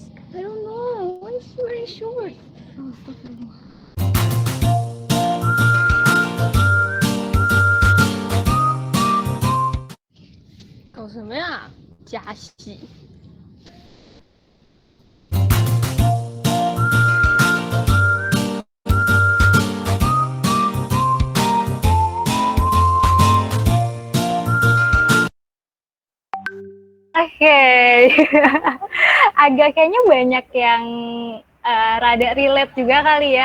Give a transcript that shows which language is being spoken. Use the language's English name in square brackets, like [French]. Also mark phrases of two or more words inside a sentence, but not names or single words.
[English] I don't know. Why is she wearing shorts? Oh, astaghfirullah. [Chinese] 搞什么呀？假戏。 [Indonesian] Oke. Agak kayaknya banyak yang rada relate juga kali ya.